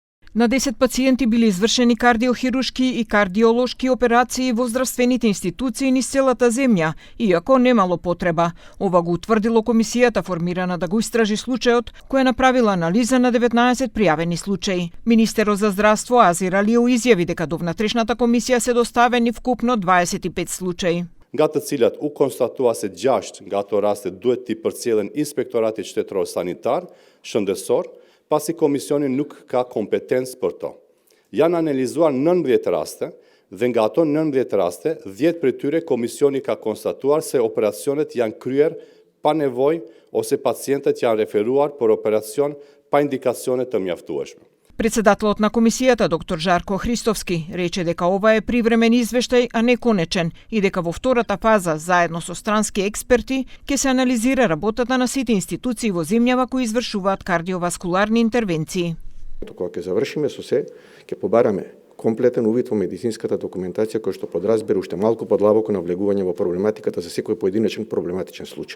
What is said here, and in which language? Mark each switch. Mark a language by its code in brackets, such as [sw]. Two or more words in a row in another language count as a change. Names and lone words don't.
[mk] На 10 пациенти били извршени кардиохирушки и кардиолошки операции во здравствените институции низ целата земја, иако немало потреба. Ова го утврдило комисијата формирана да го истражи случајот, која направила анализа на 19 пријавени случаи. Министерот за здравство Азир Алиев изјави дека до внатрешната комисија се доставени вкупно 25 случаи. [sq] Nga të cilat u konstatua se 6 nga ato raste duhet t'i përcjellen Inspektorati Shtetëror Sanitar, Shëndetësor, pasi komisioni nuk ka kompetencë për to. Janë analizuar 19 raste dhe nga ato 19 raste, 10 prej tyre komisioni ka konstatuar se operacionet janë kryer pa nevojë ose pacientët janë referuar për operacion pa indikacione të mjaftueshme. [mk] Председателот на комисијата, доктор Жарко Христовски, рече дека ова е привремен извештај, а не конечен, и дека во втората фаза, заедно со странски експерти, ќе се анализира работата на сите институции во земјава кои извршуваат кардиоваскуларни интервенции. Кога ќе завршиме со се, ќе побараме комплетен увид во медицинската документација која што подразбира уште малку подлабоко навлегување во проблематиката за секој поединечен проблематичен случај.